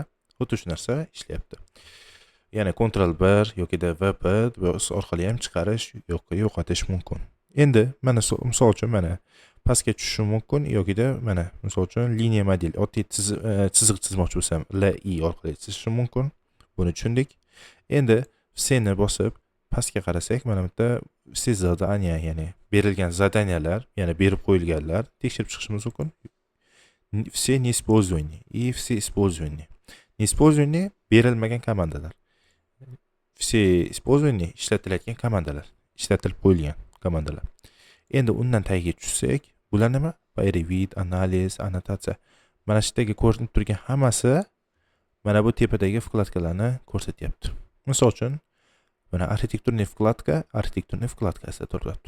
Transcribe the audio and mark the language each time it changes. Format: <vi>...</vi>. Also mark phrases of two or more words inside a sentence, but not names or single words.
<uz>Xuddi shu narsa ishlayapti. Ya'ni Ctrl 1 yoki VP orqali ham chiqarish yoki yo'qotish mumkin. Endi mana misol uchun mana pastga tushishi mumkin yoki mana misol uchun liniya model, oddiy chiziq chizmoqchi bo'lsam, LI orqali chizishim mumkin. Buni tushundik. Endi vseni bosib pastga qarasak, mana bu yerda</uz> <ru>все задания,</ru> <uz>ya'ni berilgan zadaniyalar, ya'ni berib qo'yilganlar tekshirib chiqishimiz mumkin.</uz> <ru>Все неиспользование и все использование.</ru> <uz>Неиспользование berilmagan komandalar.</uz> <ru>Все использование</ru> <uz>ishlatilayotgan komandalar, ishlatilib qo'yilgan komandalar. Endi undan tagiga tushsak, bular nima? Revit, analiz, annotatsiya. Mana shu yerdagi ko'rinib turgan hammasi mana bu tepadagi vkladkalarni ko'rsatyapti. Misol uchun, mana arxitekturniy vkladkasi turibdi.</uz>